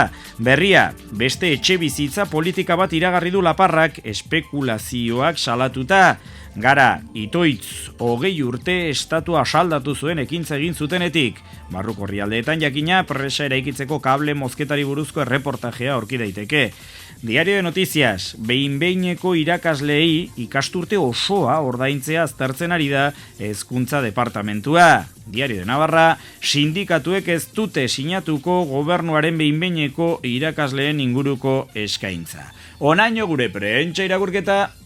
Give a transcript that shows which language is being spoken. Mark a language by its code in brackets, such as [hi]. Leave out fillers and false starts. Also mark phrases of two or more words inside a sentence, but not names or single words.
[eu] Berria, beste etxe bizitza politika bat iragarri du Laparrak espekulazioak salatuta. Gara, itoitz, 20 urte estatua asaldatu zuen ekintza egin zutenetik. Barruko herrialdeetan jakina presa eraikitzeko kable mozketari buruzko erreportajea aurki daiteke. Diario de Noticias, behin-behineko irakasleei ikasturte osoa ordaintzea aztertzen ari da hezkuntza departamentua. Diario de Navarra, sindikatuek ez dute sinatuko gobernuaren behin-behineko irakasleen inguruko eskaintza. Onaino gure prentsa irakurketa.